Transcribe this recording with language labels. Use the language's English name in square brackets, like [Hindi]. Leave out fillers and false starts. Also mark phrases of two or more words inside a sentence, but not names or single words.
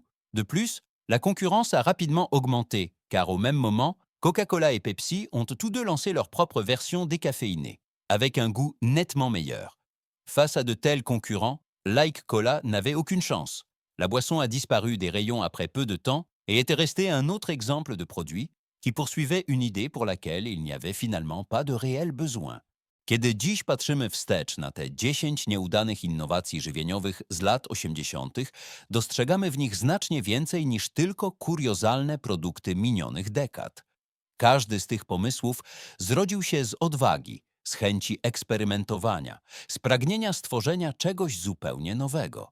[French] De plus, la concurrence a rapidement augmenté, car au même moment, Coca-Cola et Pepsi ont tous deux lancé leur propre version décaféinée, avec un goût nettement meilleur. Face à de tels concurrents, Like Cola n'avait aucune chance. La boisson a disparu des rayons après peu de temps et était restée un autre exemple de produit qui poursuivait une idée pour laquelle il n'y avait finalement pas de réel besoin. [Polish] Kiedy dziś patrzymy wstecz na te 10 nieudanych innowacji żywieniowych z lat 80., dostrzegamy w nich znacznie więcej niż tylko kuriozalne produkty minionych dekad. Każdy z tych pomysłów zrodził się z odwagi, z chęci eksperymentowania, z pragnienia stworzenia czegoś zupełnie nowego.